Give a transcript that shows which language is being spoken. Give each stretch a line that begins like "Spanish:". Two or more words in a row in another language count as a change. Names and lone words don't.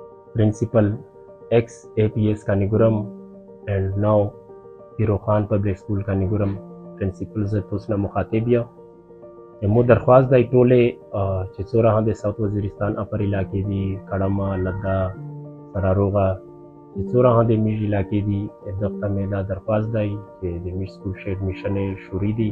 English: principal ex-APS Kaniguram and now Hero Khan Public School Kaniguram principal
Pashto: زه تاسو نه مخاطب یم. مو درخواست دی ټولې چې څومره هم د ساوث وزیرستان اپر علاقې دي، کړمه، لدا، سراروغه، چې څومره هم د میژ علاقې دي، دغه ته مې دا درخواست دی چې د میژ سکول ښه ایډمیشن یې شروع دي.